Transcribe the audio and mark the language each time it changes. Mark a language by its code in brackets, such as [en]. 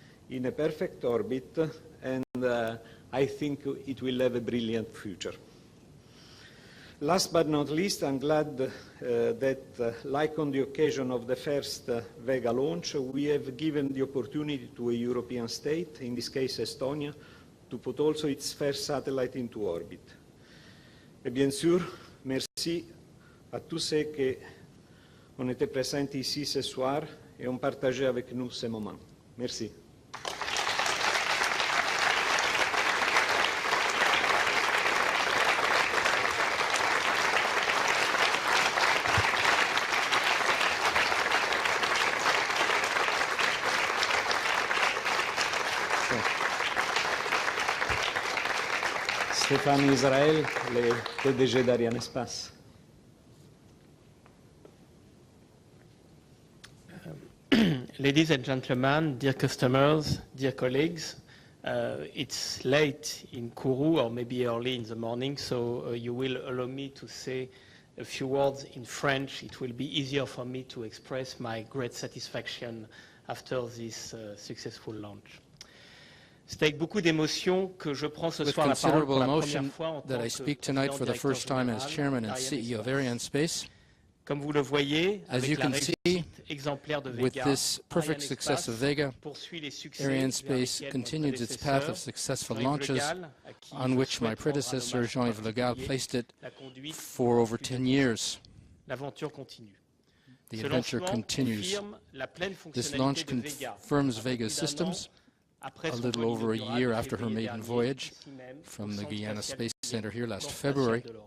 [en] in a perfect orbit, and I think it will have a brilliant future. Last but not least, I'm glad that, like on the occasion of the first Vega launch, we have given the opportunity to a European state, in this case Estonia, to put also its first satellite into orbit. [fr] Et bien sûr, merci à tous ceux qui ont été présents ici ce soir et ont partagé avec nous ces moments. Merci. Stéphane Israël, le PDG d'Arianespace. [en] Ladies and gentlemen, dear customers, dear colleagues, it's late in Kourou, or maybe early in the morning, so you will allow me to say a few words in French. It will be easier for me to express my great satisfaction after this successful launch. [fr] C'est avec beaucoup d'émotion que je prends ce soir la parole pour la première fois en tant que président directeur général d'Arianespace. Comme vous le voyez, avec la réussite exemplaire de Vega, Arianespace poursuit les succès [en] Arianespace continued its path of successful launches on which my predecessor, Jean-Yves Le Gall, placed it for over 10 years. [fr] L'aventure continue. [en] The adventure continues. This launch confirms Vega's systems a little over a year after her maiden voyage from the Guiana Space Center here last February.